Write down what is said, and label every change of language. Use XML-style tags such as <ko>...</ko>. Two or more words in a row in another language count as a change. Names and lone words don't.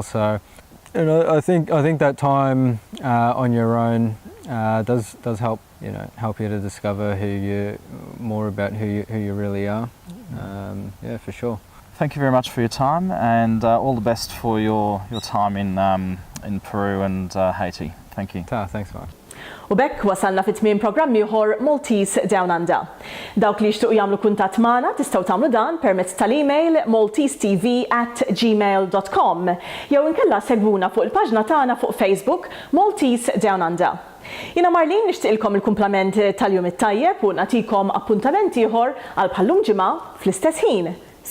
<en>So, I think that time on your own does help help you to discover more about who you really are. For sure. Thank you very much for your time, and all the best for your time in Peru and Haiti. Thank you. Thanks much.</en> <mt>U bekk wasalna fit-tmiem programm ieħor Maltese DownUnder. Dawk li jixtiequ jagħmlu kuntatt magħna tistgħu tagħmlu dan permezz tal-email maltesetv@gmail.com jew inkella segwuna fuq il-paġna tagħna fuq Facebook Maltese DownUnder. Jiena Marlin nixtieqilkom il-kumplament tal-jum it-tajjeb u nagħtikom appuntament ieħor għal bħallum ġimgħa fl-istess ħin.</mt>